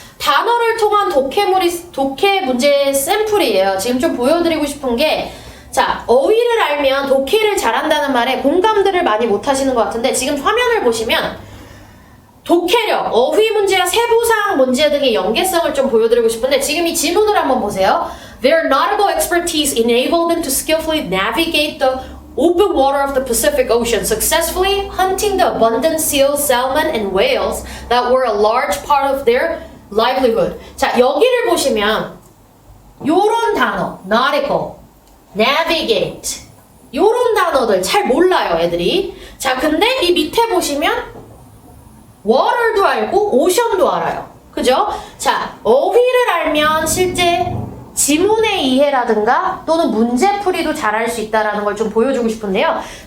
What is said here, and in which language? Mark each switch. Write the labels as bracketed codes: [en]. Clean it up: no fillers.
[ko] 단어를 통한 독해 문제 샘플이에요. 지금 좀 보여드리고 싶은 게 자, 어휘를 알면 독해를 잘한다는 말에 공감들을 많이 못하시는 것 같은데 지금 화면을 보시면 독해력, 어휘 문제와 세부사항 문제 등의 연계성을 좀 보여드리고 싶은데 지금 이 지문을 한번 보세요. [en] Their nautical expertise enabled them to skillfully navigate the open water of the Pacific Ocean, successfully hunting the abundant seals, salmon, and whales that were a large part of their livelihood. [ko] 자, 여기를 보시면 요런 단어, nautical, navigate 요런 단어들 잘 몰라요, 애들이. 자, 근데 이 밑에 보시면 water도 알고 ocean도 알아요. 그죠? 자, 어휘를 알면 실제 지문의 이해라든가 또는 문제풀이도 잘할 수 있다는 걸 좀 보여주고 싶은데요.